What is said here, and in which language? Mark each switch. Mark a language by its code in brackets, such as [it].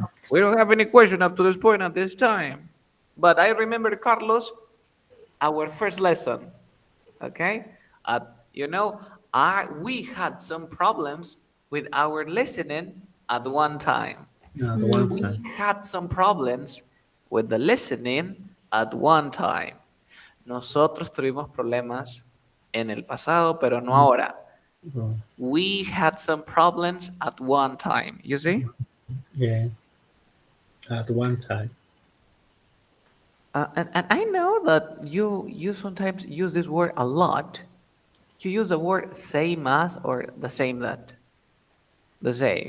[en] we don't have any question up to this point at this time. But I remember, Carlos, our first lesson. Okay, uh, you know, I we had some problems with our listening at one time. No, the one mhm. time. We had some problems with the listening at one time. [es] Nosotros tuvimos problemas en el pasado, pero no ahora. [en] Oh, We had some problems at one time. You see? yeah, at one time. And I know that you sometimes use this word a lot. You use the word same as or the same that. The same.